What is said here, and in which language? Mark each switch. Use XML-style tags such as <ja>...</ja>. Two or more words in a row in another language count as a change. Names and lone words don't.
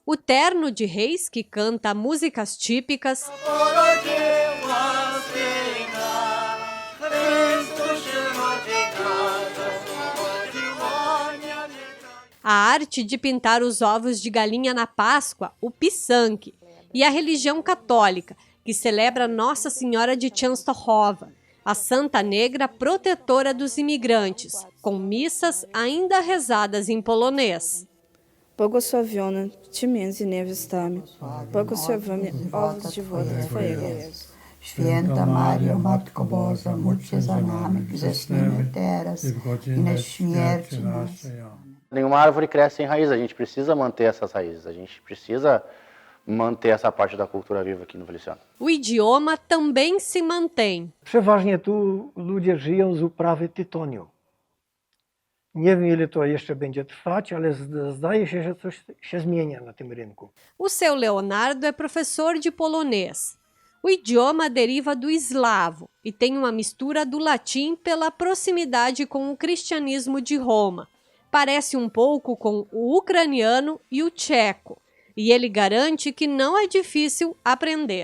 <pt>o terno de reis, que canta músicas típicas, a arte de pintar os ovos de galinha na Páscoa, o pisanque, e a religião católica, que celebra Nossa Senhora de Częstochowa, a Santa Negra protetora dos imigrantes, com missas ainda rezadas em polonês.</pt> <pl>Błogosławiona Ty między niewiastami, błogosławiony owoc żywota Twojego, Jezus. Święta Maria, Matko Boża, módl się za nami, grzesznymi teraz i na śmierci naszej.</pl> <pt>Nenhuma árvore cresce sem raiz, a gente precisa manter essas raízes, a gente precisa manter essa parte da cultura viva aqui no Feliciano. O idioma também se mantém.</pt> <pl>Przeważnie tu ludzie żyją z uprawy tytoniu. Nie wiem, ile to jeszcze będzie trwać, ale zdaje się, że coś się zmienia na tym rynku.</pl> <pt>O seu Leonardo é professor de polonês. O idioma deriva do eslavo e tem uma mistura do latim pela proximidade com o cristianismo de Roma. Parece um pouco com o ucraniano e o tcheco, e ele garante que não é difícil aprender.</pt>